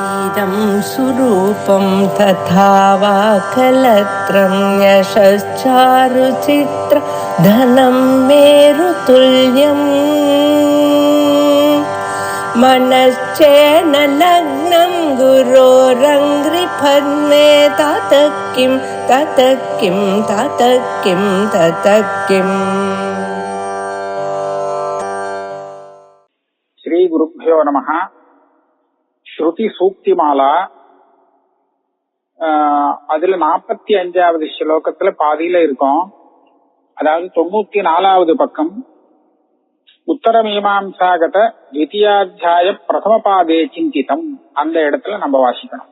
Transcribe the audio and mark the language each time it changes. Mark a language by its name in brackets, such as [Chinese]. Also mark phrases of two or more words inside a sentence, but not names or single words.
[Sanskrit] इदं सुरूपं तथा वा कलत्रं यशश्चारुचित्र धनं मेरुतुल्यम् मनश्चेन लग्नं गुरोरङ्घ्रिपद्मे ततः किं ततः किं ततः किं ततः किम्. श्री गुरुभ्यो नमः. [Tamil] ஸ்ருதி சூக்திமாலா, அதுல 45வது ஸ்லோகத்துல பாதியில இருக்கும். அதாவது 94வது பக்கம். [Sanskrit] उत्तरमीमांसागत द्वितीयाध्याय प्रथम पादे चिन्तितम्, [Tamil] அந்த இடத்துல நம்ம வாசிக்கணும்.